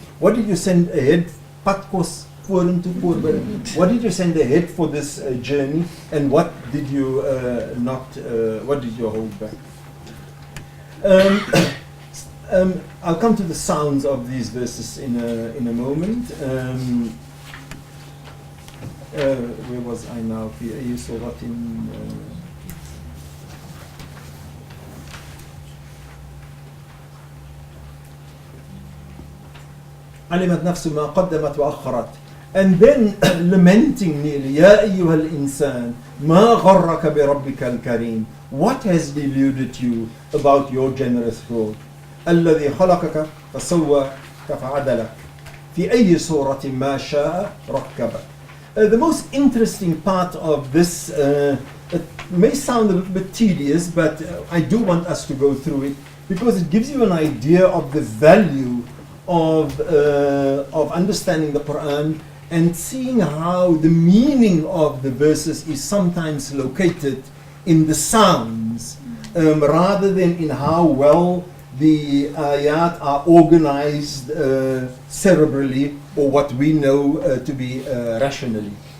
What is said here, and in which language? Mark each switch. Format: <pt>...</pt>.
<en>What did you send ahead? What did you send ahead for this journey, and what did you what did you hold back? I'll come to the sounds of these verses in a moment. Where was I now? You saw what in</en> <ar>علمت نفس ما قدمت وأخرت.</ar> <en>And then lamenting nearly,</en> <ar>يا أيها الإنسان ما غرك بربك الكريم.</ar> <en>What has deluded you about your generous Lord?</en> <ar>الذي خلقك فسواك فعدلك في أي صورة ما شاء ركبك.</ar> <en>The most interesting part of this, it may sound a little bit tedious, but I do want us to go through it because it gives you an idea of the value of understanding the Quran and seeing how the meaning of the verses is sometimes located in the sounds rather than in how well the ayat are organized cerebrally, or what we know to be rationally.</en>